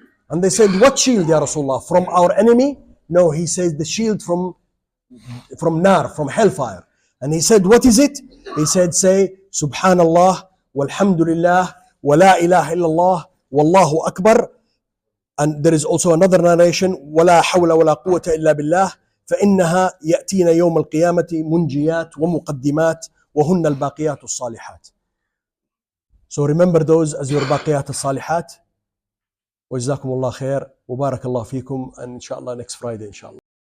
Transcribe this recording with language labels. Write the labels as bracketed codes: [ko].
[en] And they said, what shield, Ya Rasulullah? From our enemy? No, he says the shield from nar, from hellfire. And he said, what is it? He said, say, Subhanallah, walhamdulillah, wa la ilaha illallah, wallahu akbar. And there is also another narration, [ar] ولا حول ولا قوة إلا بالله فإنها يأتين يوم القيامة منجيات ومقدمات وهن الباقيات الصالحات. [en] So remember those as your [ar] باقيات الصالحات. وجزاكم الله خير وبارك الله فيكم, [en] and inshallah next Friday inshallah.